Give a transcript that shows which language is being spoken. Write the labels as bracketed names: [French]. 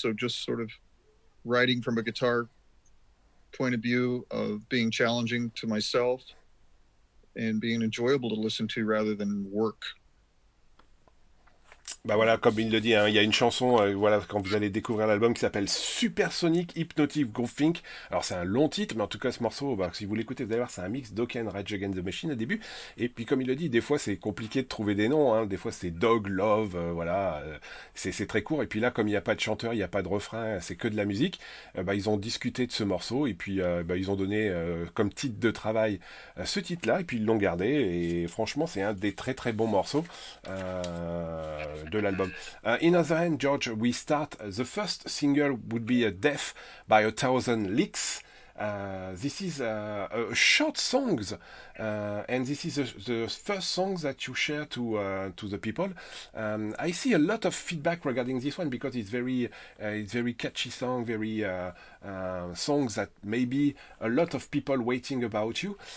[English] So just sort of writing from a guitar point of view of being challenging to myself and being enjoyable to listen to rather than work. [French] Bah voilà, comme il le dit, hein, il y a une chanson, voilà, quand vous allez découvrir l'album, qui s'appelle Supersonic Hypnotic Groove Think. Alors c'est un long titre, mais en tout cas ce morceau, bah, si vous l'écoutez, vous allez voir, c'est un mix Dokken, Rage Against the Machine au début. Et puis comme il le dit, des fois c'est compliqué de trouver des noms, hein. Des fois c'est Dog, Love, voilà, c'est très court. Et puis là, comme il n'y a pas de chanteur, il n'y a pas de refrain, c'est que de la musique, bah, ils ont discuté de ce morceau et puis bah, ils ont donné comme titre de travail ce titre-là, et puis ils l'ont gardé. Et franchement, c'est un des très très bons morceaux de l'album. [English] In other hand, George, we start. The first single would be Death by a Thousand Licks. This is a short songs, and this is the first song that you share to the people. I see a lot of feedback regarding this one because it's very catchy song, very songs that maybe a lot of people waiting about you.